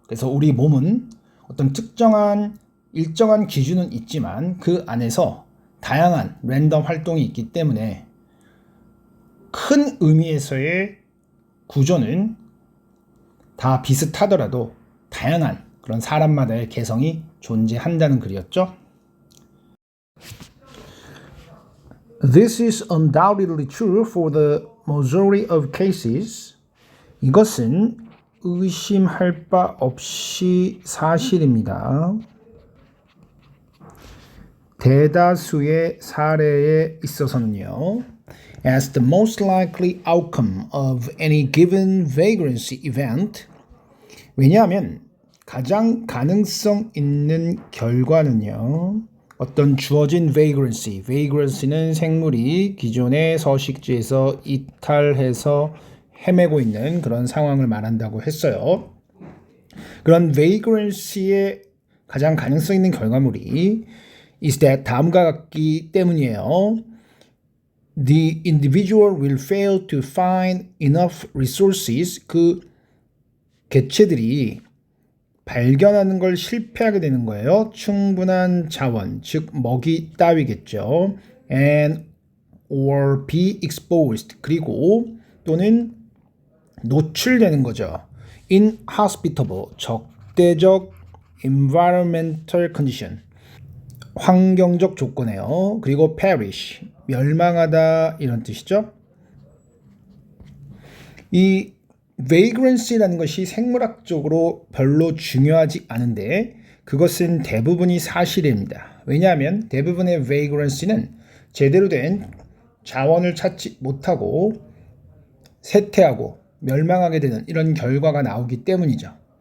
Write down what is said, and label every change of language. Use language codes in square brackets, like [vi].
[ko] 그래서 우리 몸은 어떤 특정한 일정한 기준은 있지만 그 안에서 다양한 랜덤 활동이 있기 때문에 큰 의미에서의 구조는 다 비슷하더라도 다양한 그런 사람마다의 개성이 존재한다는 글이었죠. [en] This is undoubtedly true for the majority of cases. [ko] 이것은 의심할 바 없이 사실입니다. 대다수의 사례에 있어서는요. [en] As the most likely outcome of any given vagrancy event. [ko] 왜냐하면 가장 가능성 있는 결과는요. 어떤 주어진 vagrancy는 생물이 기존의 서식지에서 이탈해서 헤매고 있는 그런 상황을 말한다고 했어요. 그런 vagrancy의 가장 가능성 있는 결과물이 [en] is that [ko] 다음과 같기 때문이에요. [en] The individual will fail to find enough resources. [ko] 그 개체들이 발견하는 걸 실패하게 되는 거예요. 충분한 자원, 즉 먹이 따위겠죠. [en] And or be exposed. [ko] 그리고 또는 노출되는 거죠. [en] Inhospitable, 적대적 environmental condition. [ko] 환경적 조건이에요. 그리고 perish, 멸망하다 이런 뜻이죠. 이 vagrancy라는 것이 생물학적으로 별로 중요하지 않은데 그것은 대부분이 사실입니다. 왜냐하면 대부분의 vagrancy는 제대로 된 자원을 찾지 못하고 쇠퇴하고 멸망하게 되는 이런 결과가 나오기 때문이죠.